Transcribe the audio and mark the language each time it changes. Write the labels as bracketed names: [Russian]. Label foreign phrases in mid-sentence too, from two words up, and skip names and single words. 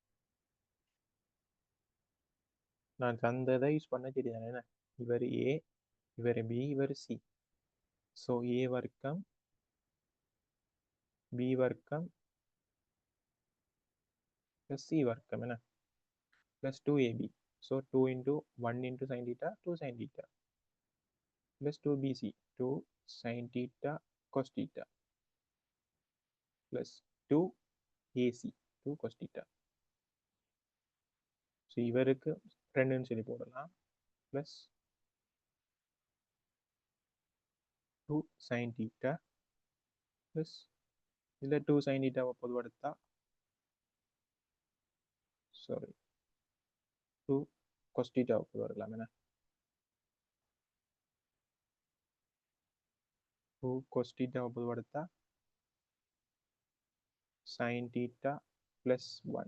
[Tamil] நான் தந்ததை யூஸ் பண்ண தெரியாது என்ன. இவர் ஏ, இவர் பி, இவர் சி. ஸோ ஏ வர்க்கம் பி வர்க்கம் [English] plus c [Tamil] வர்க்கம் என்ன [English] plus 2ab. So 2 into 1 into sin theta 2 sin theta plus 2bc 2 sin theta cos theta plus 2ac 2 cos theta. [Tamil] ஸோ இவருக்கு ரெண்டுன்னு சொல்லி போடலாம் [English] plus 2 sin theta plus [Tamil] இதில் [English] 2 sin theta [Tamil] பொதுவெடுத்தா சாரி [English] 2 cos theta [Tamil] பொதுவெடுக்கலாம் என்ன [English] 2 cos theta [Tamil] பொதுவெடுத்தா [English] sin theta plus 1.